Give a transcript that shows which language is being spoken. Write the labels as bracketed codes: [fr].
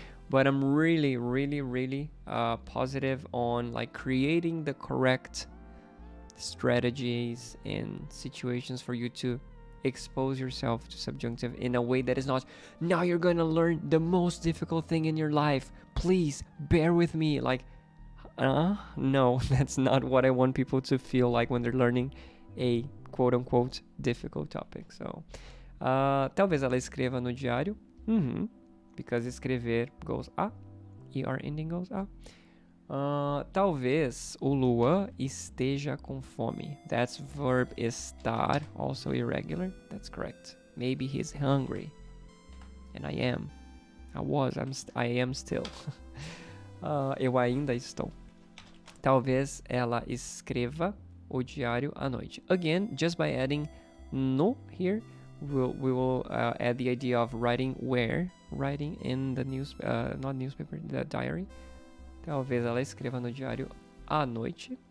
[en] But I'm really positive on like creating the correct strategies and situations for you to expose yourself to subjunctive in a way that is not, now you're gonna learn the most difficult thing in your life. Please bear with me. Like, no, that's not what I want people to feel like when they're learning a quote-unquote difficult topic. So, [pt] talvez ela escreva no diário. [en] Because escrever goes a. ER ending goes a. [pt] Talvez o Luan esteja com fome. [en] That's verb estar, also irregular. That's correct. Maybe he's hungry. And I am. I am still. [pt] Eu ainda estou. Talvez ela escreva o diário à noite. [en] Again, just by adding no here, we will add the idea of writing where. Writing in the not newspaper, the diary. [pt] Talvez ela escreva no diário à noite.